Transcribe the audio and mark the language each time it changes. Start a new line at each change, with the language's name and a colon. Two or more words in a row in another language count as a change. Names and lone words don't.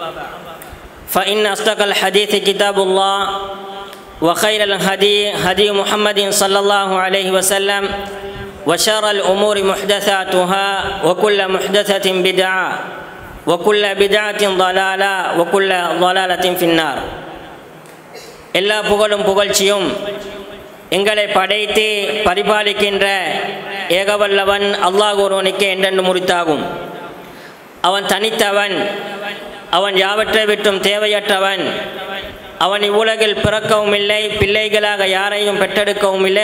Arabic: فإن أصدق الحديث كتاب الله وخير الهدي هدي محمد صلى الله عليه وسلم وشر الأمور محدثاتها وكل محدثة بدعة وكل بدعة ضلالة وكل ضلالة في النار
Tamil: எல்லா புகழும் புகழ்ச்சியும் எங்களை படைத்து பரிபாலிக்கின்ற ஏகவல்லவன் அல்லாஹ் ஒருவனுக்கு என்றென்று முறித்தாகும். அவன் தனித்தவன், அவன் யாவற்றை விட்டும் தேவையற்றவன். அவன் இவ்வுலகில் பிறக்கவும் இல்லை, பிள்ளைகளாக யாரையும் பெற்றெடுக்கவும் இல்லை.